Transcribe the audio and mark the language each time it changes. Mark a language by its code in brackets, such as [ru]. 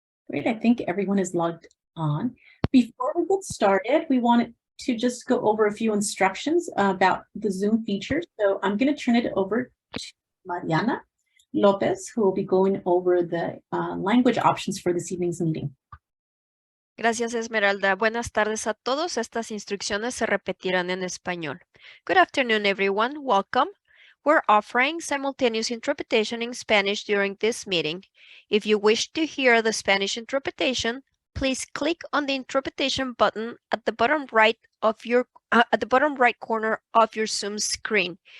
[en] Great, I think everyone is logged on. Before we get started, we wanted to just go over a few instructions about the Zoom feature. So I'm going to turn it over to Mariana Lopez, who will be going over the language options for this evening's meeting. [es] Gracias, Esmeralda. Buenas tardes a todos. Estas instrucciones se repetirán en español. [en] Good afternoon, everyone. Welcome. We're offering simultaneous interpretation in Spanish during this meeting. If you wish to hear the Spanish interpretation, please click on the interpretation button at the bottom right corner of your Zoom screen.